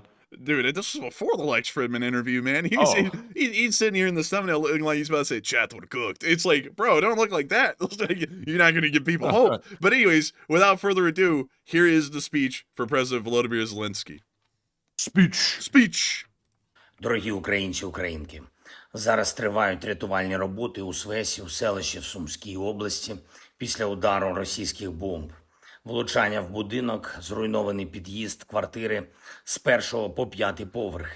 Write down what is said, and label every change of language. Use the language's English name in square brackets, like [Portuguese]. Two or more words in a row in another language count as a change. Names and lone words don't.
[English] Dude, this was before the Lex Fridman interview, man. He's sitting here in the thumbnail looking like he's about to say, chat would have cooked. It's like, bro, don't look like that. You're not going to give people hope. But anyways, without further ado, here is the speech for President Volodymyr Zelensky. Speech. [Ukrainian] Дорогі українці, українки, зараз тривають рятувальні роботи у Свесі, у селищі в Сумській області після удару російських бомб. Влучання в будинок, зруйнований під'їзд, квартири з 1 по 5 поверхи.